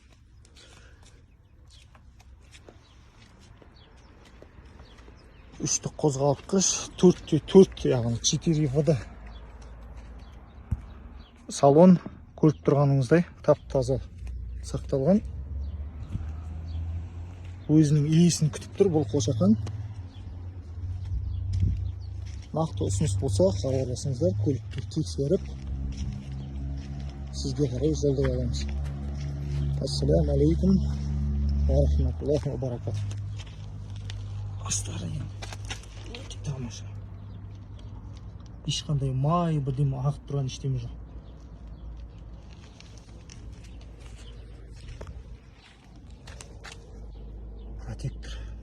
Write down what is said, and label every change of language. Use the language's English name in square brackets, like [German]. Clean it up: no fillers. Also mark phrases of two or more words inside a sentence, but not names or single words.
[Kazakh] Үштік қозғалтқыш, 4-4, яғни 4 салон көріп тұрғаныңыздай тап-таза сақталған. Өзінің иесін күтіп тұр бұл қошақан. Нақты ұсыныс болса хабарласыңыздар, көлікті тексеріп сізге қарай жолдай аламыз. [Arabic] السلام عليكم ورحمة الله وبركاته. [Kazakh] Астары өте тамаша. Ешқандай май бірдеме ағып тұрған ештеме жоқ. Протектор.